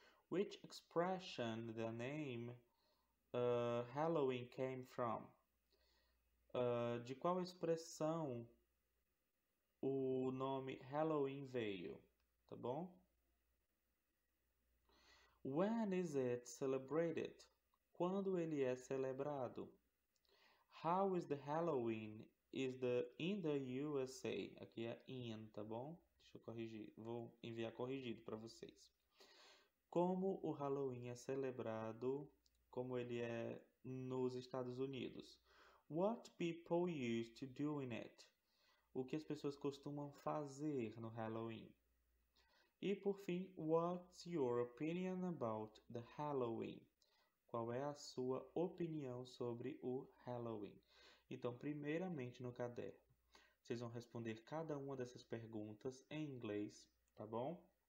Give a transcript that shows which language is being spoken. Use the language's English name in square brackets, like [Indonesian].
[English] Which expression the name Halloween came from? [Portuguese] De qual expressão o nome Halloween veio? Tá bom? [English] When is it celebrated? [Portuguese] Quando ele é celebrado? [English] How is the Halloween in the USA? [Portuguese] Aqui é in, tá bom? Deixa eu corrigir. Vou enviar corrigido para vocês. Como o Halloween é celebrado, como ele é nos Estados Unidos? [English] What people used to do in it? [Portuguese] O que as pessoas costumam fazer no Halloween? E por fim, [English] what's your opinion about the Halloween? [Portuguese] Qual é a sua opinião sobre o Halloween? Então, primeiramente no caderno, vocês vão responder cada uma dessas perguntas em inglês, tá bom?